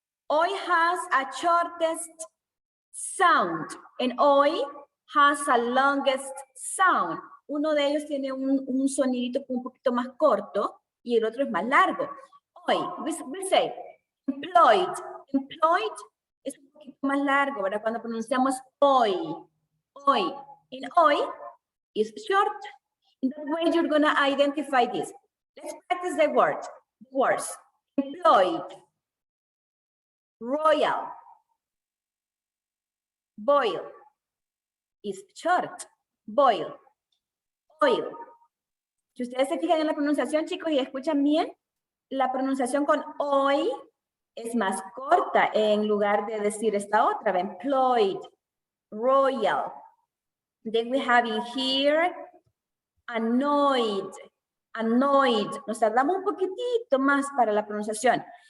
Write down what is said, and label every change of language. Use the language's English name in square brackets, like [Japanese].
[English] Hoy has a shortest sound and hoy has a longest sound. [Spanish] Uno de ellos tiene un sonidito un poquito más corto y el otro es más largo. [English] Hoy, we say employed. [Spanish] Employed es un poquito más largo, ¿verdad? Cuando pronunciamos hoy. Hoy. [English] In hoy is short. In that way, you're going to identify this. Let's practice the words. Employed. Royal. Boil is short. Boil. Oil. [Spanish] Si ustedes se fijan en la pronunciación, chicos, y escuchan bien, la pronunciación con hoy es más corta en lugar de decir esta otra. [English] Employed. Royal. Then we have in here annoyed. Annoyed. [Spanish] Nos tardamos un poquitito más para la pronunciación.